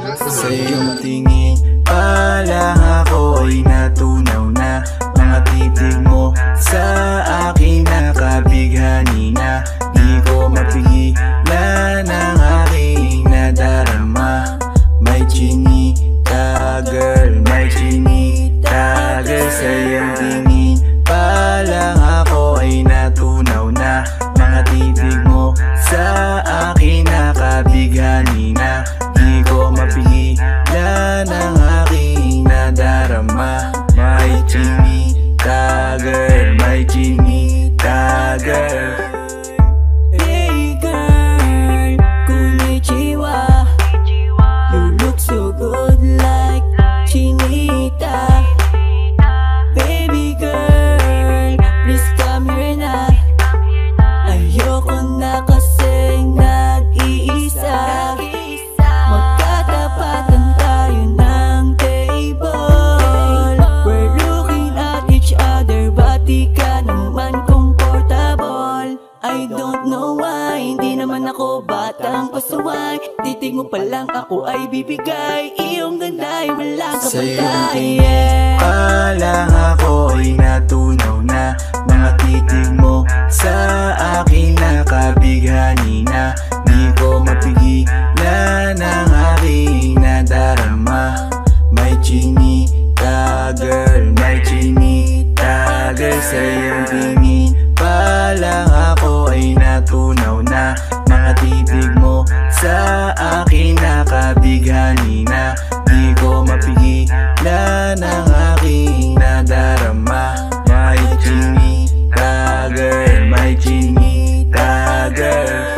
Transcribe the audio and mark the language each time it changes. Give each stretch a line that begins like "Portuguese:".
Filipino: Sa iyong tingin pa lang ako ay natunaw na. Mga titig mo sa akin nakabighani na. Di ko mapigilan ang aking nadarama. May chinita girl, may chinita girl. Sa iyong tingin pa lang ako ay natunaw na. Mga titig mo sa akin nakabighani na. Di ko mapigilan ang aking nadarama. May chinita girl, may chinita girl.
English: Hey girl, konnichiwa. You look so good like chinita. Baby girl, please come here na.
Filipino: Ayoko na kasi nag-iisa. Magkatapatan tayo ng table.
English: We're looking at each other, but
Filipino: di ka naman
English: comfortable. I don't know why,
Filipino: hindi naman ako batang pasuway. Titig mo pa lang ako ay bibigay. Iyong ganda ay walang kapantay. Pa lang ako ay natunaw na. Mga titig mo sa akin nakabighani na. Di ko mapigilan ang aking nadarama. May chinita girl, may chinita girl. Sa iyong tingin pa lang ako ay natunaw na. Mga titig mo sa akin nakabighani na. Di ko mapigilan ang aking nadarama. May chinita girl, may chinita girl.